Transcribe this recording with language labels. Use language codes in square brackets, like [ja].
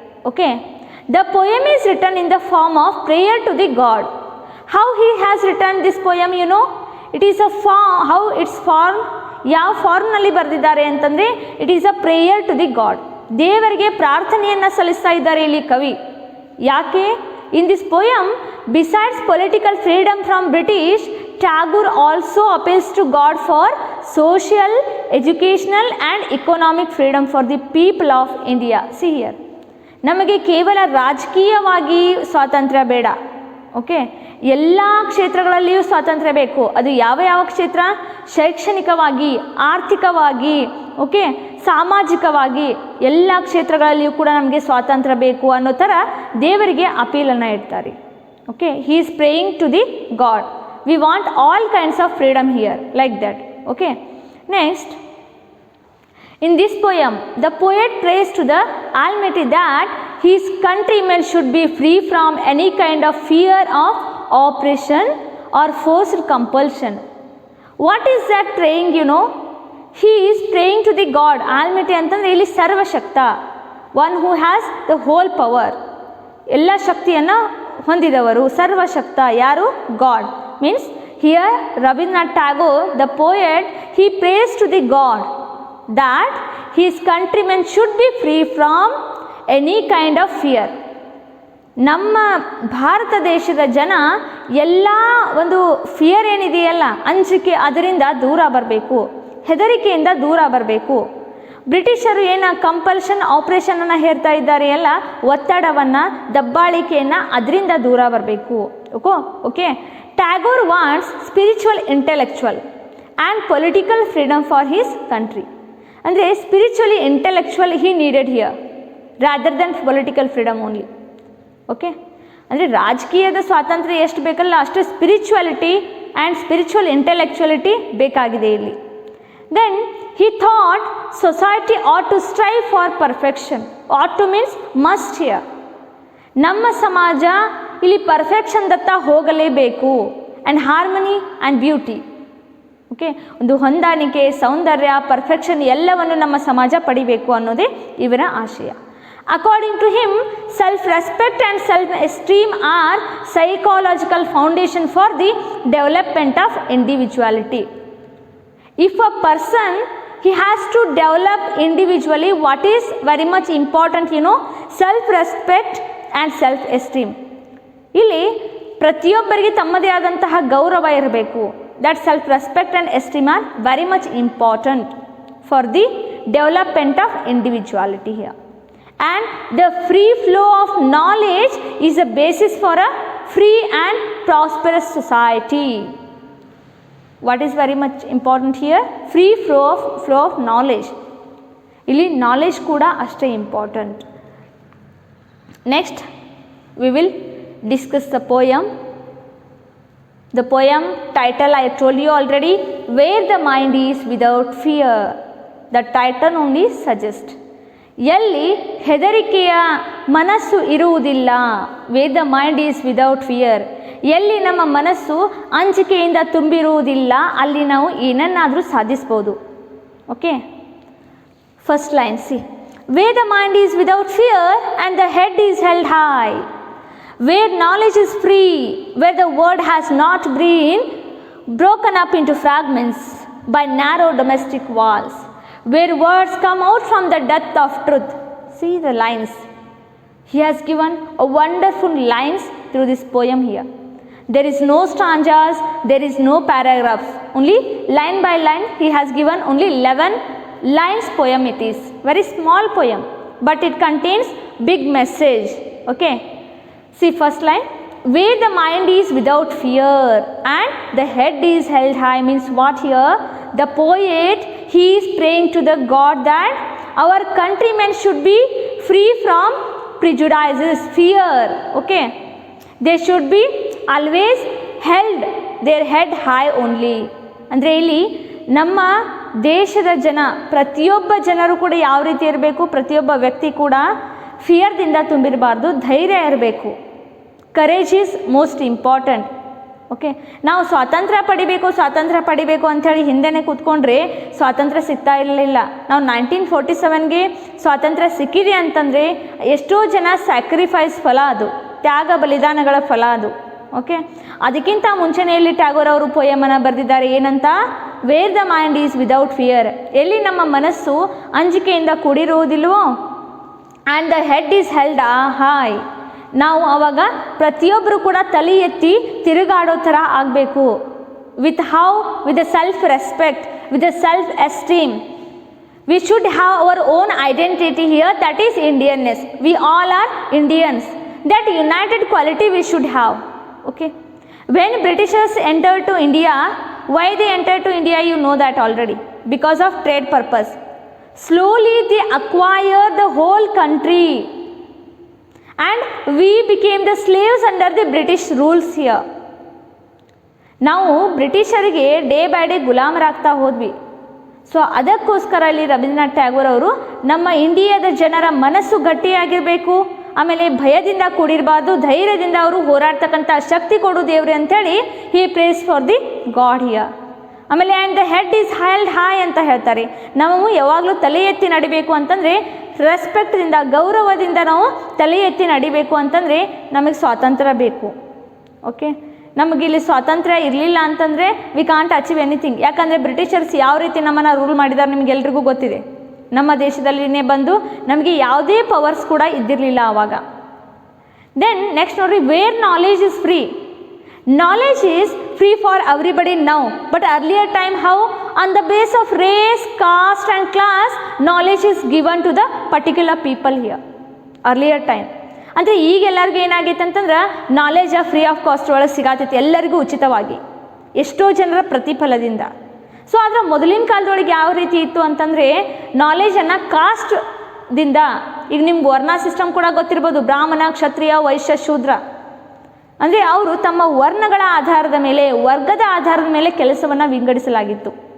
[en] Okay, the poem is return in the form of prayer to the God. How he has return this poem, you know, it is a how its form, [kn] ಯಾವ ಫಾರ್ಮ್ನಲ್ಲಿ ಬರೆದಿದ್ದಾರೆ ಅಂತಂದರೆ [en] It is a prayer to the God. [kn] ದೇವರಿಗೆ ಪ್ರಾರ್ಥನೆಯನ್ನು ಸಲ್ಲಿಸ್ತಾ ಇದ್ದಾರೆ ಇಲ್ಲಿ ಕವಿ. ಯಾಕೆ? [en] In this poem, besides political freedom from British, Tagore also appeals to God for social, educational and economic freedom for the people of India. [kn] See here, ನಮಗೆ ಕೇವಲ ರಾಜಕೀಯವಾಗಿ ಸ್ವಾತಂತ್ರ್ಯ ಬೇಡ. ಓಕೆ, ಎಲ್ಲ ಕ್ಷೇತ್ರಗಳಲ್ಲಿಯೂ ಸ್ವಾತಂತ್ರ್ಯ ಬೇಕು. ಅದು ಯಾವ ಯಾವ ಕ್ಷೇತ್ರ? ಶೈಕ್ಷಣಿಕವಾಗಿ, ಆರ್ಥಿಕವಾಗಿ, ಓಕೆ, ಸಾಮಾಜಿಕವಾಗಿ ಎಲ್ಲ ಕ್ಷೇತ್ರಗಳಲ್ಲಿಯೂ ಕೂಡ ನಮಗೆ ಸ್ವಾತಂತ್ರ್ಯ ಬೇಕು ಅನ್ನೋ ಥರ ದೇವರಿಗೆ ಅಪೀಲನ್ನು ಇಡ್ತಾರೆ. [en] Okay, he is praying to the God. We want all kinds of freedom here, like that. Okay, next, in this poem, the poet prays to the Almighty that his countrymen should be free from any kind of fear of oppression or forced compulsion. What is that praying, you know? He is praying to the God, Almighty [kn] ಅಂತಂದರೆ ಇಲ್ಲಿ ಸರ್ವಶಕ್ತ, [en] one who has the whole power, [kn] ಎಲ್ಲ ಶಕ್ತಿಯನ್ನು ಹೊಂದಿದವರು, ಸರ್ವಶಕ್ತ ಯಾರು? [en] God. Means here Rabindranath Tagore, the poet, he prays to the God that his countrymen should be free from any kind of fear. [kn] ನಮ್ಮ ಭಾರತ ದೇಶದ ಜನ ಎಲ್ಲ ಒಂದು ಫಿಯರ್ ಏನಿದೆಯಲ್ಲ, ಅಂಜಿಕೆ, ಅದರಿಂದ ದೂರ ಬರಬೇಕು, ಹೆದರಿಕೆಯಿಂದ ದೂರ ಬರಬೇಕು. ಬ್ರಿಟಿಷರು ಕಂಪಲ್ಷನ್ ಆಪರೇಷನನ್ನು ಹೇರ್ತಾ ಇದ್ದಾರೆ ಎಲ್ಲ, ಒತ್ತಡವನ್ನು, ದಬ್ಬಾಳಿಕೆಯನ್ನು, ಅದರಿಂದ ದೂರ ಬರಬೇಕು. Okay. [en] Tagore wants spiritual, intellectual and political freedom for his country. ಅಂದರೆ spiritually, intellectual he needed here rather than political freedom only. Okay. [kn] ಅಂದರೆ ರಾಜಕೀಯದ ಸ್ವಾತಂತ್ರ್ಯ ಎಷ್ಟು ಬೇಕಲ್ಲ ಅಷ್ಟು [en] spirituality and spiritual intellectuality [kn] ಬೇಕಾಗಿದೆ ಇಲ್ಲಿ. [en] Then he thought society ought to strive for perfection. ought to means must here. [kn] ನಮ್ಮ ಸಮಾಜ ಇಲ್ಲಿ ಪರ್ಫೆಕ್ಷನ್ ದತ್ತ ಹೋಗಲೇಬೇಕು. [en] And harmony and beauty. [kn] Okay. ಒಂದು ಹೊಂದಾಣಿಕೆ, ಸೌಂದರ್ಯ, ಪರ್ಫೆಕ್ಷನ್ ಎಲ್ಲವನ್ನು ನಮ್ಮ ಸಮಾಜ ಪಡಿಬೇಕು ಅನ್ನೋದೇ ಇವರ ಆಶಯ. [en] According to him, self respect and self esteem are psychological foundation for the development of individuality. If a person, he has to develop individually what is very much important, self-respect and self-esteem. [kn] ಇಲ್ಲಿ ಪ್ರತಿಯೊಬ್ಬರಿಗೆ ತಮ್ಮದೇ ಆದಂತಹ ಗೌರವ ಇರಬೇಕು. [en] That self-respect and esteem are very much important for the development of individuality here. And the free flow of knowledge is a basis for a free and prosperous society. What is very much important here? Free flow of knowledge. [kn] ಇಲ್ಲಿ knowledge ಕೂಡ ಅಷ್ಟೇ important. Next [en] we will discuss the poem. The poem title I told you already, Where the Mind is Without Fear. The title only suggests. [kn] ಎಲ್ಲಿ ಹೆದರಿಕೆಯ ಮನಸ್ಸು ಇರುವುದಿಲ್ಲ, [en] Where the mind is without fear. [kn] ಎಲ್ಲಿ ನಮ್ಮ ಮನಸ್ಸು ಅಂಜಿಕೆಯಿಂದ ತುಂಬಿರುವುದಿಲ್ಲ, ಅಲ್ಲಿ ನಾವು ಏನನ್ನಾದರೂ ಸಾಧಿಸ್ಬೋದು. [en] Okay. First line see. Where the mind is without fear and the head is held high. Where knowledge is free, where the word has not been broken up into fragments by narrow domestic walls. Where words come out from the depth of truth. See the lines. He has given a wonderful lines through this poem here. There is no stanzas, there is no paragraphs. Only line by line he has given only 11 lines poem it is. Very small poem, but it contains big message. Okay. See first line. Where the mind is without fear and the head is held high means what here? The poet, he is praying to the God that our countrymen should be free from prejudices, fear. Okay. They should be always held their head high only. [kn] ಅಂದರೆ ಇಲ್ಲಿ ನಮ್ಮ ದೇಶದ ಜನ, ಪ್ರತಿಯೊಬ್ಬ ಜನರು ಕೂಡ ಯಾವ ರೀತಿ ಇರಬೇಕು, ಪ್ರತಿಯೊಬ್ಬ ವ್ಯಕ್ತಿ ಕೂಡ ಫಿಯರ್ದಿಂದ ತುಂಬಿರಬಾರ್ದು, ಧೈರ್ಯ ಇರಬೇಕು. [en] Courage is most important. [kn] Okay. ನಾವು ಸ್ವಾತಂತ್ರ್ಯ ಪಡಿಬೇಕು ಅಂಥೇಳಿ ಹಿಂದೆನೇ ಕೂತ್ಕೊಂಡ್ರೆ ಸ್ವಾತಂತ್ರ್ಯ ಸಿಗ್ತಾ ಇರಲಿಲ್ಲ. ನಾವು 1947ಗೆ ಸ್ವಾತಂತ್ರ್ಯ ಸಿಕ್ಕಿದೆ ಅಂತಂದರೆ ಎಷ್ಟೋ ಜನ ಸ್ಯಾಕ್ರಿಫೈಸ್ ಫಲ, ಅದು ತ್ಯಾಗ ಬಲಿದಾನಗಳ ಫಲ ಅದು. ಓಕೆ. ಅದಕ್ಕಿಂತ ಮುಂಚೆನೆಯಲ್ಲಿ ಟ್ಯಾಗೋರ್ ಅವರು ಪೋಯಮನ್ನು ಬರೆದಿದ್ದಾರೆ. ಏನಂತ? [en] Where the mind is without fear. [kn] ಎಲ್ಲಿ ನಮ್ಮ ಮನಸ್ಸು ಅಂಜಿಕೆಯಿಂದ ಕೂಡಿರುವುದಿಲ್ವೋ, [en] And the head is held high. [kn] ನಾವು ಆವಾಗ ಪ್ರತಿಯೊಬ್ಬರು ಕೂಡ ತಲೆ ಎತ್ತಿ ತಿರುಗಾಡೋ ಥರ ಆಗಬೇಕು. [en] With the self respect, with the self esteem. We should have our own identity here, that is Indianness. We all are Indians. That united quality we should have. Okay. When Britishers entered to India, why they entered to India, you know that already. Because of trade purpose. Slowly they acquired the whole country. And we became the slaves under the British rules here. [kn] ನಾವು ಬ್ರಿಟಿಷರಿಗೆ day by day ಗುಲಾಮರಾಗ್ತಾ ಹೋದ್ವಿ. So ಅದಕ್ಕೋಸ್ಕರ ಇಲ್ಲಿ ರವೀಂದ್ರನಾಥ್ ಟ್ಯಾಗೋರ್ ಅವರು ನಮ್ಮ ಇಂಡಿಯಾದ ಜನರ ಮನಸ್ಸು ಗಟ್ಟಿಯಾಗಿರಬೇಕು, ಆಮೇಲೆ ಭಯದಿಂದ ಕೂಡಿರಬಾರ್ದು, ಧೈರ್ಯದಿಂದ ಅವರು ಹೋರಾಡ್ತಕ್ಕಂಥ ಶಕ್ತಿ ಕೊಡು ದೇವ್ರಿ ಅಂಥೇಳಿ [en] He prays for the God here. [kn] ಆಮೇಲೆ [en] and the head is held high [kn] ಅಂತ ಹೇಳ್ತಾರೆ. ನಾವು ಯಾವಾಗಲೂ ತಲೆ ಎತ್ತಿ ನಡಿಬೇಕು ಅಂತಂದರೆ ರೆಸ್ಪೆಕ್ಟ್ದಿಂದ, ಗೌರವದಿಂದ ನಾವು ತಲೆ ಎತ್ತಿ ನಡಿಬೇಕು ಅಂತಂದರೆ ನಮಗೆ ಸ್ವಾತಂತ್ರ್ಯ ಬೇಕು. ಓಕೆ. ನಮಗಿಲ್ಲಿ ಸ್ವಾತಂತ್ರ್ಯ ಇರಲಿಲ್ಲ ಅಂತಂದರೆ [en] We can't achieve anything. [kn] ಯಾಕಂದರೆ ಬ್ರಿಟಿಷರ್ಸ್ ಯಾವ ರೀತಿ ನಮ್ಮನ್ನು ರೂಲ್ ಮಾಡಿದ್ದಾರೆ ನಿಮಗೆಲ್ರಿಗೂ ಗೊತ್ತಿದೆ. ನಮ್ಮ ದೇಶದಲ್ಲಿನೇ ಬಂದು ನಮಗೆ ಯಾವುದೇ ಪವರ್ಸ್ ಕೂಡ ಇದ್ದಿರಲಿಲ್ಲ ಆವಾಗ. [en] Then next ನೋಡ್ರಿ, where knowledge is free. Knowledge is free for everybody now, but earlier time how? On the base of race, caste and class, knowledge is given to the particular people here. [kn] Earlier time ಅಂದರೆ ಈಗ ಎಲ್ಲರಿಗೂ ಏನಾಗೈತೆ ಅಂತಂದ್ರೆ knowledge free of cost ಒಳಗೆ ಸಿಗತೈತಿ ಎಲ್ಲರಿಗೂ ಉಚಿತವಾಗಿ, ಎಷ್ಟೋ ಜನರ ಪ್ರತಿಫಲದಿಂದ. ಸೊ ಆದರೆ ಮೊದಲಿನ ಕಾಲದೊಳಗೆ ಯಾವ ರೀತಿ ಇತ್ತು ಅಂತಂದರೆ ನಾಲೆಜನ್ನು ಕಾಸ್ಟ್ದಿಂದ, ಈಗ ನಿಮ್ಗೆ ವರ್ಣ ಸಿಸ್ಟಮ್ ಕೂಡ ಗೊತ್ತಿರ್ಬೋದು, ಬ್ರಾಹ್ಮಣ, ಕ್ಷತ್ರಿಯ, ವೈಶ್ಯ, ಶೂದ್ರ, ಅಂದರೆ ಅವರು ತಮ್ಮ ವರ್ಣಗಳ ಆಧಾರದ ಮೇಲೆ, ವರ್ಗದ ಆಧಾರದ ಮೇಲೆ ಕೆಲಸವನ್ನು ವಿಂಗಡಿಸಲಾಗಿತ್ತು.